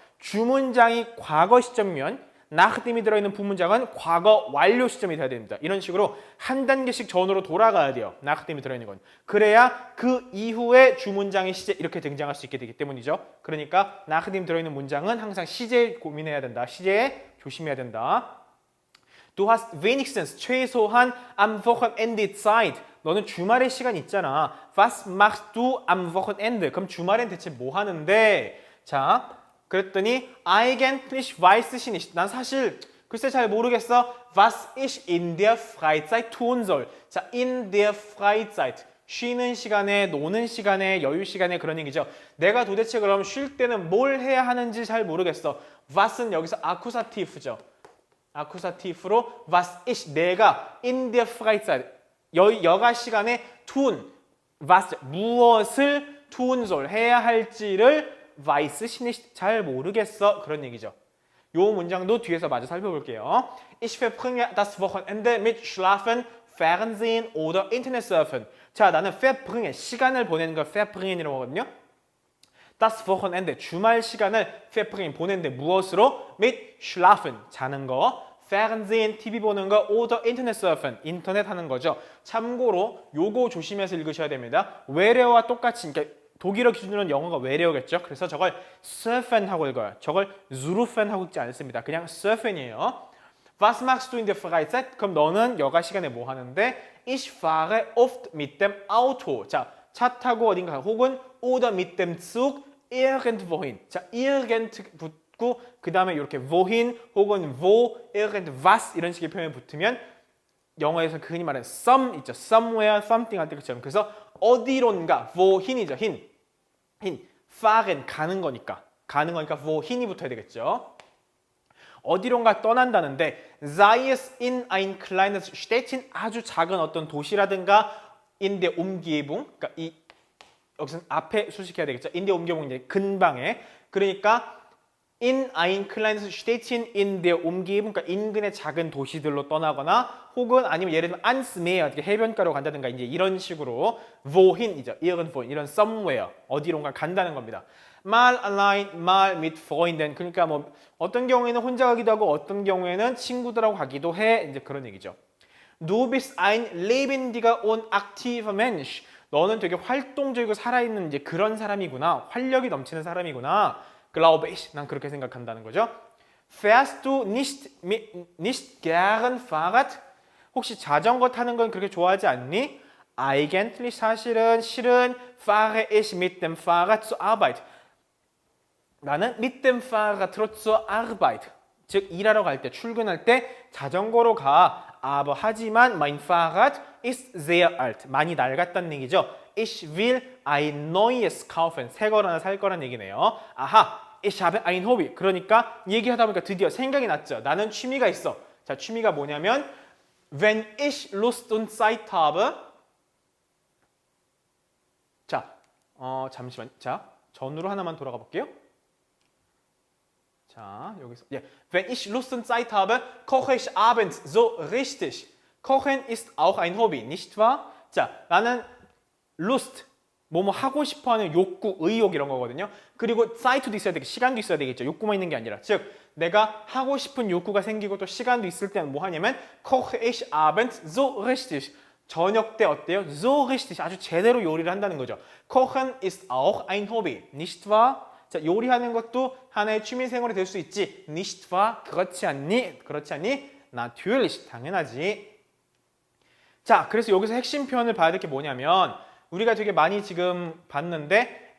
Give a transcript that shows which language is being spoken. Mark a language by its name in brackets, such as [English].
[Korean] 주문장이 과거 시점이면 nachdem이 들어있는 부문장은 과거 완료 시점이 돼야 됩니다. 이런 식으로 한 단계씩 전으로 돌아가야 돼요. nachdem이 들어있는 건. 그래야 그 이후에 주문장의 시제 이렇게 등장할 수 있게 되기 때문이죠. 그러니까 nachdem 들어있는 문장은 항상 시제에 고민해야 된다. 시제에 조심해야 된다. [German] Du hast wenigstens [Korean] 최소한 [German] am Wochenende Zeit. [Korean] 너는 주말에 시간 있잖아. [German] Was machst du am Wochenende? [Korean] 그럼 주말엔 대체 뭐 하는데? 자, 그랬더니 [German] eigentlich weiß ich nicht. [Korean] 난 사실 글쎄 잘 모르겠어. [German] Was ich in der Freizeit tun soll. [Korean] 자, [German] in der Freizeit. [Korean] 쉬는 시간에, 노는 시간에, 여유 시간에 그런 얘기죠. 내가 도대체 그럼 쉴 때는 뭘 해야 하는지 잘 모르겠어. was는 여기서 아쿠사티프죠. 아쿠사티프로 [German] was ich [Korean] 내가 [German] in der Freizeit [Korean] 여가 시간에 [German] tun was [Korean] 무엇을 [German] tun soll [Korean] 해야 할지를 [German] weiß ich nicht [Korean] 잘 모르겠어 그런 얘기죠. 요 문장도 뒤에서 마저 살펴볼게요. [German] Ich verbringe das Wochenende mit Schlafen, Fernsehen oder Internetsurfen. [Korean] 자, 나는 verbringe 시간을 보내는 걸 verbringen이라고 하거든요. [German] Das Wochenende [Korean] 주말 시간을 verbringen 보내는데 무엇으로? [German] mit Schlafen [Korean] 자는 거, Fernsehen TV 보는 거, [German] oder Internetsurfen [Korean] 인터넷 하는 거죠. 참고로 요거 조심해서 읽으셔야 됩니다. 외래어와 똑같이 그러니까 독일어 기준으로는 영어가 외래어겠죠. 그래서 저걸 surfen 하고 읽어요. 저걸 surfen 하고 읽지 않습니다. 그냥 surfen이에요. [German] Was machst du in der Freizeit? [Korean] 그럼 너는 여가 시간에 뭐 하는데? [German] Ich fahre oft mit dem Auto. [Korean] 자, 차 타고 어딘가 혹은 [German] oder mit dem Zug irgendwohin. [Korean] 자, irgend 붙고 그 다음에 이렇게 wohin 혹은 wo, irgendwas 이런 식의 표현이 붙으면 영어에서 흔히 말하는 some 있죠. somewhere, something 할 때 그처럼. 그래서 어디론가 wohin이죠. [German] hin. [Korean] fahren 가는 거니까 wohin이 붙어야 되겠죠. 어디론가 떠난다는데 [German] sei es in ein kleines Städtchen [Korean] 아주 작은 어떤 도시라든가 [German] in der Umgebung [Korean] 그러니까 이 여기서는 앞에 수식해야 되겠죠. [German] in der Umgebung [Korean] 이제 근방에 그러니까 [German] in ein kleines Städtchen in der Umgebung [Korean] 그러니까 인근의 작은 도시들로 떠나거나 혹은 아니면 예를 들면 [German] ans Meer [Korean] 해변가로 간다든가 이제 이런 식으로 wohin이죠. irgendwohin 이런 somewhere 어디론가 간다는 겁니다. [German] mal allein, mal mit Freunden [Korean] 그러니까 뭐 어떤 경우에는 혼자 가기도 하고 어떤 경우에는 친구들하고 가기도 해 이제 그런 얘기죠. [German] Du bist ein lebendiger und aktiver Mensch. [Korean] 너는 되게 활동적이고 살아있는 이제 그런 사람이구나. 활력이 넘치는 사람이구나. [German] Glaube ich. [Korean] 난 그렇게 생각한다는 거죠. [German] Fährst du nicht gern Fahrrad? [Korean] 혹시 자전거 타는 건 그렇게 좋아하지 않니? [German] Eigentlich [Korean] 실은 [German] fahre ich mit dem Fahrrad zur Arbeit. [Korean] 나는 [German] mit dem Fahrrad zur Arbeit. [Korean] 즉 일하러 갈 때 출근할 때 자전거로 가. [German] aber [Korean] 하지만 [German] mein Fahrrad ist sehr alt. [Korean] 많이 낡았다는 얘기죠. [German] Ich will ein neues kaufen. [Korean] 새 거나 살 거란 얘기네요. 아하, [German] ich habe ein Hobby. [Korean] 그러니까 얘기하다 보니까 드디어 생각이 났죠. 나는 취미가 있어. 자, 취미가 뭐냐면 [German] wenn ich Lust und Zeit habe. [Korean] 자, 잠시만. 자, 전으로 하나만 돌아가 볼게요. 자, 여기서 [German] Wenn ich Lust und Zeit habe, koche ich abends so richtig. Kochen ist auch ein Hobby, nicht wahr? [Korean] 자, 나는 Lust, 뭐뭐 하고 싶어하는 욕구, 의욕 이런 거거든요. 그리고 Zeit도 있어야 되겠죠. 시간도 있어야 되겠죠. 욕구만 있는 게 아니라. 즉, 내가 하고 싶은 욕구가 생기고 또 시간도 있을 때는 뭐 하냐면 [German] koche ich abends so richtig. [Korean] 저녁 때 어때요? [German] So richtig. [Korean] 아주 제대로 요리를 한다는 거죠. Kochen ist auch ein Hobby, nicht wahr? 자, 요리하는 것도 하나의 취미 생활이 될 수 있지. [German] nicht wahr? [Korean] 그렇지 않니? 그렇지 않니? [German] natürlich. [Korean] 당연하지. 자, 그래서 여기서 핵심 표현을 봐야 될 게 뭐냐면 우리가 되게 많이 지금 봤는데